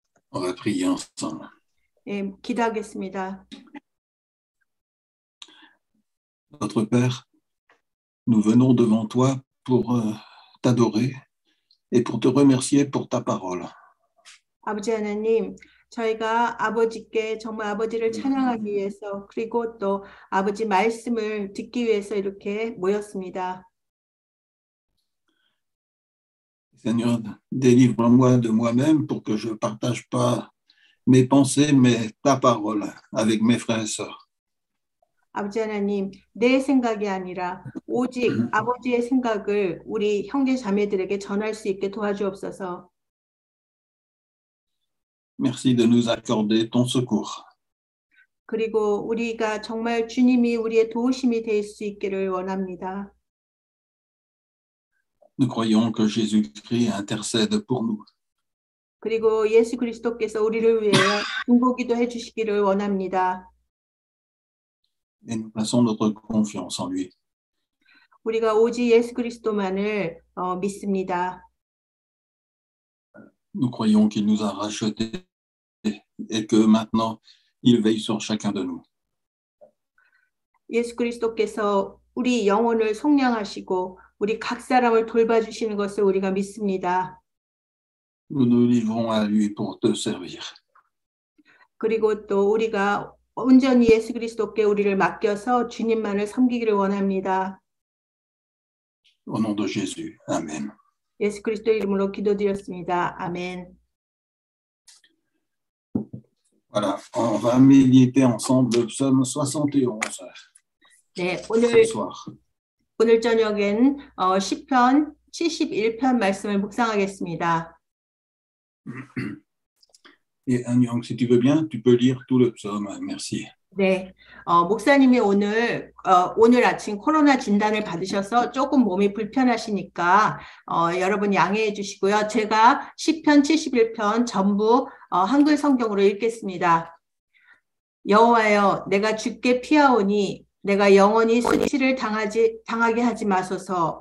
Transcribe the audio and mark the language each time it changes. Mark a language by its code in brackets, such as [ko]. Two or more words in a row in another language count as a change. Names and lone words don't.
[fr] On va prier ensemble. [ko] 네, 기도하겠습니다. [fr] Notre Père, nous venons devant toi pour t'adorer et pour te remercier pour ta parole. [ko] 아버지 하나님, 저희가 아버지께 정말 아버지를 찬양하기 위해서 그리고 또 아버지 말씀을 듣기 위해서 이렇게 모였습니다. [fr] Seigneur, délivre-moi de moi-même pour que je ne partage pas mes pensées, mais ta parole avec mes frères et sœurs. [ko] 아버지 하나님, 내 생각이 아니라 오직 아버지의 생각을 우리 형제 자매들에게 전할 수 있게 도와주옵소서. [fr] Merci de nous accorder ton secours. [ko] 그리고 우리가 정말 주님이 우리의 도우심이 될 수 있기를 원합니다. [fr] Nous croyons que Jésus-Christ intercède pour nous. [ko] 그리고 예수 그리스도께서 우리를 위해 중보기도 해주시기를 원합니다. [fr] Et nous plaçons notre confiance en lui. [ko] 우리가 오직 예수 그리스도만을 믿습니다. [fr] Nous croyons qu'il nous a rachetés et que maintenant, il veille sur chacun de nous. [ko] 예수 그리스도께서 우리 영혼을 속량하시고 우리 각 사람을 돌봐주시는 것을 우리가 믿습니다. [fr] Nous nous livrons à lui pour te servir. [ko] 그리고 또 우리가 온전히 예수 그리스도께 우리를 맡겨서 주님만을 섬기기를 원합니다. [fr] Au nom de Jésus. Amen. [ko] 예수 그리스도 이름으로 기도드렸습니다. 아멘. [fr] Voilà, on va méditer ensemble le psaume 71 [ko] 네, [fr] ce soir. [ko] 오늘 저녁엔 시편 71편 말씀을 묵상하겠습니다. [fr] Et Anyang, si tu veux bien, tu peux lire tout le psaume. Merci. [ko] 네, 목사님이 오늘 아침 코로나 진단을 받으셔서 조금 몸이 불편하시니까 여러분 양해해 주시고요. 제가 시편 71편 전부 한글 성경으로 읽겠습니다. 여호와여, 내가 주께 피하오니 내가 영원히 수치를 당하게 하지 마소서.